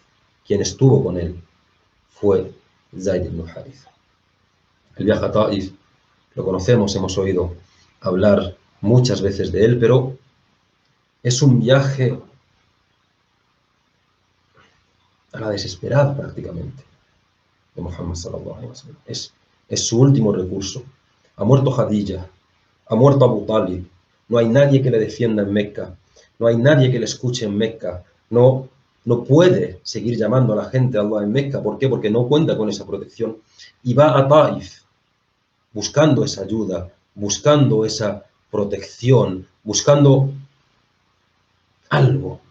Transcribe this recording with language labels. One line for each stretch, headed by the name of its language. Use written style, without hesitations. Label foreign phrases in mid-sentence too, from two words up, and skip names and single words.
Spanish: Quien estuvo con él fue Zayd ibn Haritha. El viaje a Taif lo conocemos, hemos oído hablar muchas veces de él, pero es un viaje a la desesperada prácticamente de Muhammad
Arabic: صلى الله عليه وسلم.
Spanish: Es su último recurso. Ha muerto Khadija, ha muerto Abu Talib, no hay nadie que le defienda en Meca, no hay nadie que le escuche en Meca, no puede seguir llamando a la gente a Allah en Meca. ¿Por qué? Porque no cuenta con esa protección. Y va a Taif buscando esa ayuda, buscando esa protección, buscando algo.